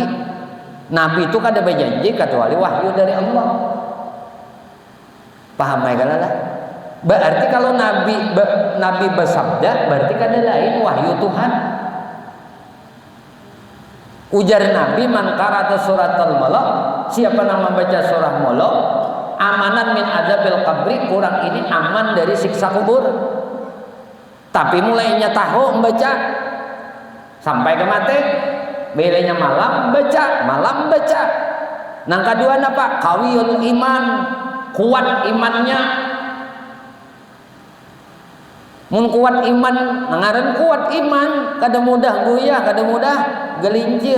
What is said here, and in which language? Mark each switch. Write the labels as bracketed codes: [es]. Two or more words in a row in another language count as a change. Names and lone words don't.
[bjn] Nabi itu kada berjanji kecuali wahyu dari Allah. [id] Paham ya kan lah? [bjn] Berarti kalau Nabi bersabda berarti kada lain wahyu Tuhan. Ujar Nabi [ar] من قرأ سورة الملك, [id] siapa yang membaca surah mulk, [ar] أمانا من عذاب القبر, [id] kurang ini aman dari siksa kubur. Tapi mulainya tahu membaca sampai ke mati, belenya malam baca. [bjn] Nang kedua apa? [ar] قوي الإيمان, [bjn] kuat imannya. Mun kuat iman, nangaran kuat iman, kada mudah goyah, kada mudah gelincir.